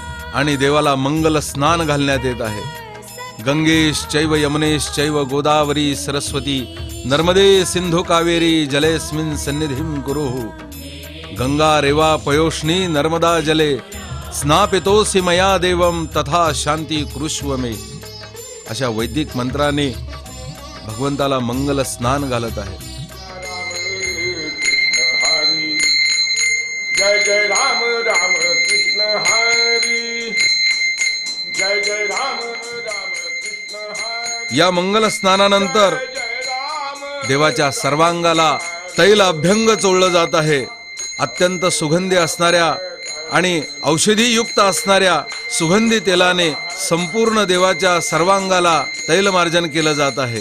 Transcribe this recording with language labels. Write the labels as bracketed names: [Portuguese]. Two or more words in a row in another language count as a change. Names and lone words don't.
[Marathi] आणि देवाला मंगल स्नान घालण्यात येत आहे. [Sanskrit] गंगेश चैव यमुनेश चैव गोदावरी सरस्वती नर्मदे सिंधू कावेरी जलेस्मिन् सन्निधिं कुरुः. गंगा रेवा पयोष्णी नर्मदा जले स्नापितोऽसि मया देवं तथा शांती कुरुष्व मे. [Marathi] अशा वैदिक मंत्राने भगवंताला मंगल स्नान घालत आहे. जय जय राम राम कृष्ण हरी. जय जय राम राम कृष्ण हरी. या मंगल स्नानानंतर देवाच्या सर्वांगाला तैल अभ्यंग चोळलं जात आहे. अत्यंत सुगंधी असणाऱ्या आणि औषधी युक्त असणाऱ्या सुगंधी तेलाने संपूर्ण देवाच्या सर्वांगाला तैलमार्जन केलं जात आहे.